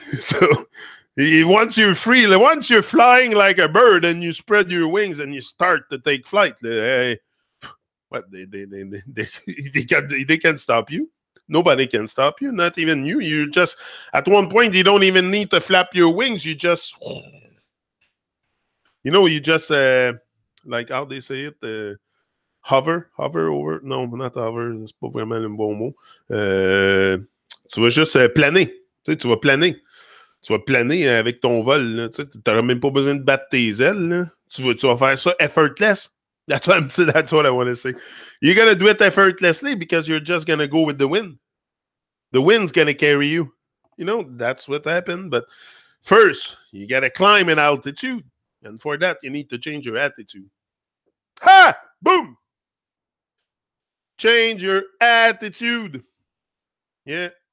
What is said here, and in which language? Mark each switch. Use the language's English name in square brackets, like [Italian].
[English] So once you're free, once you're flying like a bird and you spread your wings and you start to take flight, what they can't stop you. Nobody can stop you, not even you. You just, at one point, you don't even need to flap your wings. You just, like how they say it, hover over. No, not hover, [French] c'est pas vraiment le bon mot. Tu vas juste planer. Tu vas planer. Tu vas planer avec ton vol. Tu n'auras même pas besoin de battre tes ailes. Là. Tu vas faire ça effortless. [English] That's what I want to say. You're going to do it effortlessly because you're just going to go with the wind. The wind's going to carry you. That's what happened. But first, you got to climb in altitude. And for that, you need to change your attitude. Ha! Boom! Change your attitude. Yeah.